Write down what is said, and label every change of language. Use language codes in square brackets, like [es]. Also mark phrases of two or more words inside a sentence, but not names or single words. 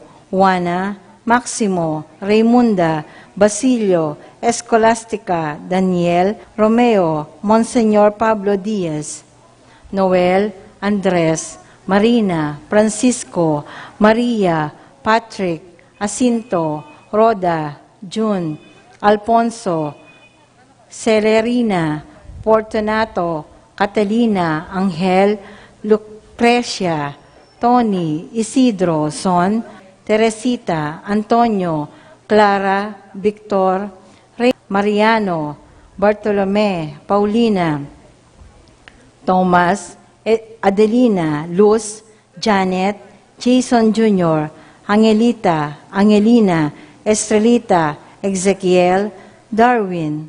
[es] Juana, Maximo, Raymunda, Basilio, Escolastica, Daniel, Romeo, Monseñor Pablo Diaz, Noel, Andres, Marina, Francisco, Maria, Patrick, Jacinto, Roda, June, Alfonso, Celerina, Fortunato, Catalina, Angel, Lucrecia, Tony, Isidro, Son, Teresita, Antonio, Clara, Victor, Mariano, Bartolome, Paulina, Thomas, Adelina, Luz, Janet, Jason Jr., Angelita, Angelina, Estrelita, Ezekiel, Darwin,